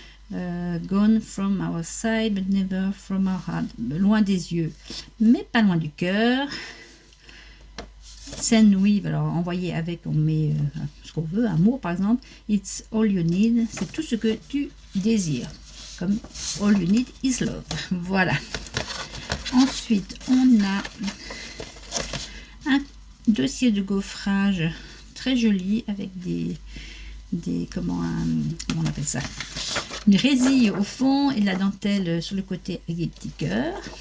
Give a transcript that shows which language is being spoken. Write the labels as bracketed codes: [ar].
[en] Gone from our side, but never from our heart. [fr] Loin des yeux, mais pas loin du cœur. [en] Send with, [fr] alors envoyer avec, on met ce qu'on veut, amour par exemple. [en] It's all you need, [fr] c'est tout ce que tu désires. Comme [en] all you need is love. [fr] Voilà. Ensuite, on a un dossier de gaufrage très joli avec des comment on appelle ça, une résille au fond et de la dentelle sur le côté avec des petits cœurs.